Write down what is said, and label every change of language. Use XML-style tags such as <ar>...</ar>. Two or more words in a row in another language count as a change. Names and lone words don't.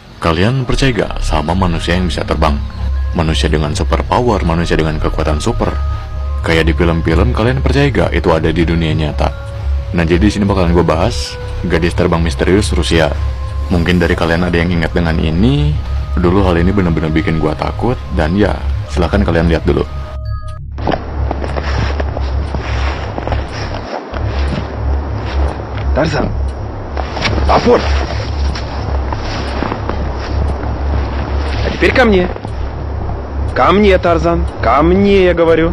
<id>Kalian percaya gak sama manusia yang bisa terbang? Manusia dengan super power, manusia dengan kekuatan super. Kayak di film-film, kalian percaya gak itu ada di dunia nyata? Nah, jadi di sini bakalan gue bahas gadis terbang misterius Rusia. Mungkin dari kalian ada yang ingat dengan ini. Dulu hal ini benar-benar bikin gue takut. Dan ya, silahkan kalian lihat dulu.</id> <ru>Тарзан! Апорт! А теперь ко мне. Ко мне, Тарзан. Ко мне, я говорю.</ru>